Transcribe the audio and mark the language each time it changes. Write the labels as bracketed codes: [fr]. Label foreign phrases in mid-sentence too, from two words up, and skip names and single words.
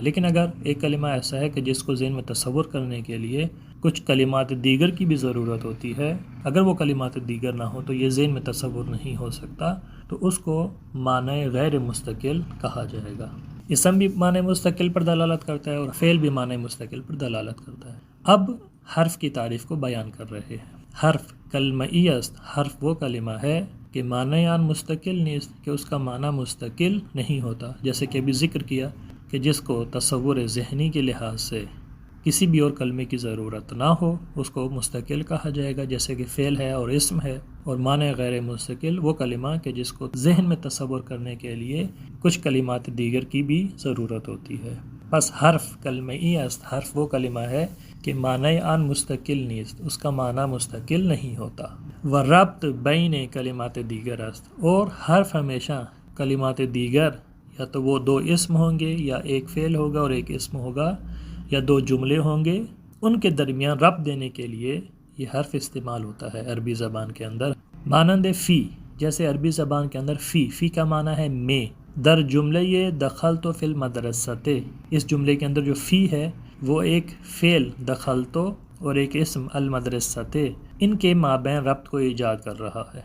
[ur] لیکن اگر ایک کلمہ ایسا ہے کہ جس کو ذہن میں تصور کرنے کے لیے کچھ کلمات دیگر کی بھی ضرورت ہوتی ہے، اگر وہ کلمات دیگر نہ ہو تو یہ ذہن میں تصور نہیں ہو سکتا، تو اس کو معنی غیر مستقل کہا جائے گا۔ اسم بھی معنی مستقل پر دلالت کرتا ہے اور فعل بھی معنی مستقل پر دلالت کرتا ہے۔ اب حرف کی تعریف کو بیان کر رہے ہیں۔ [fa] حرف کلمئی است، [ur] حرف وہ کلمہ ہے کہ [fa] معنی آن مستقل نیست، [ur] کہ اس کا معنی مستقل نہیں ہوتا، جیسے کہ ابھی ذکر کیا کہ جس کو تصور ذہنی کے لحاظ سے کسی بھی اور کلمے کی ضرورت نہ ہو اس کو مستقل کہا جائے گا، جیسے کہ فعل ہے اور اسم ہے۔ اور معنی غیر مستقل وہ کلمہ کہ جس کو ذہن میں تصور کرنے کے لیے کچھ کلمات دیگر کی بھی ضرورت ہوتی ہے۔ [fa] بس حرف کلمئی است، [ur] حرف وہ کلمہ ہے کہ [fa] معنی آن مستقل نیست، [ur] اس کا معنی مستقل نہیں ہوتا۔ [fa] وربط بین کلمات دیگر است، [ur] اور حرف ہمیشہ کلمات دیگر، یا تو وہ دو اسم ہوں گے یا ایک فعل ہوگا اور ایک اسم ہوگا، یا دو جملے ہوں گے، ان کے درمیان ربط دینے کے لیے یہ حرف استعمال ہوتا ہے عربی زبان کے اندر۔ [fa] مانند فی، [ur] جیسے عربی زبان کے اندر فی کا معنی ہے میں، [fa] در جملہ یہ [ar] دخلت فی المدرسۃ، [ur] اس جملے کے اندر جو فی ہے وہ ایک فعل دخلت اور ایک اسم المدرسۃ، ان کے مابین ربط کو ایجاد کر رہا ہے۔